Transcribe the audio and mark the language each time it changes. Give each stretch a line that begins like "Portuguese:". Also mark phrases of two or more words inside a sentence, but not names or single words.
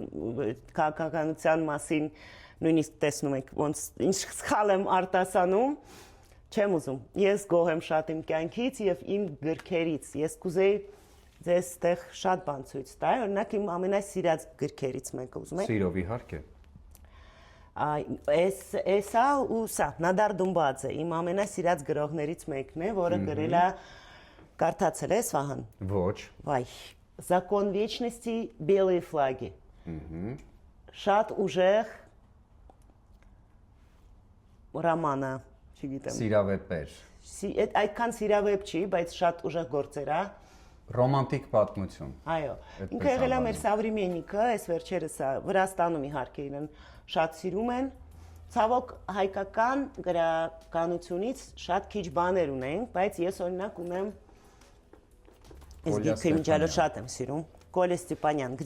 Armenian: ոչ, քաղաքականության մասին նույնիսկ տեսնում եք, ոնց ինչ սխալ եմ արտասանում, չեմ ուզում։ Ես գոհ եմ շատ իմ կյանքից եւ իմ գրքերից։ Ես կուզեի ձեզ այդտեղ շատ բան ցույց տալ, օրինակ իմ ամենասիրած գրքերից մեկը ուզում եք։ Սիրով իհարկե։ Էսա ու սա Նադար Դումբաձե իմ ամենասիրած գրողներից մեկն է, որը գրել է կարդացել ես Վահան։ Ոչ։ Վայ,
Russian: Закон вечности, белые флаги։
Armenian: Շատ ուժեղ ռոման է, չգիտեմ։ Սիրավեպեր։ Այդքան սիրավեպ չի, բայց շատ ուժեղ գործեր է։ Ռոմանտիկ պատմություն։ Այո։ Ինքը եղել է մեր սավրիմենիկը, այս վերջերս Վրաստանում իհարկե իրեն շատ սիրում են։ Ցավոք հայկական գրականությունից շատ քիչ բաներ ունենք, բայց ես օրինակ ունեմ այս գիրքը միջալոց շատ եմ սիրում։ Կոլե Ստեփանյան, Где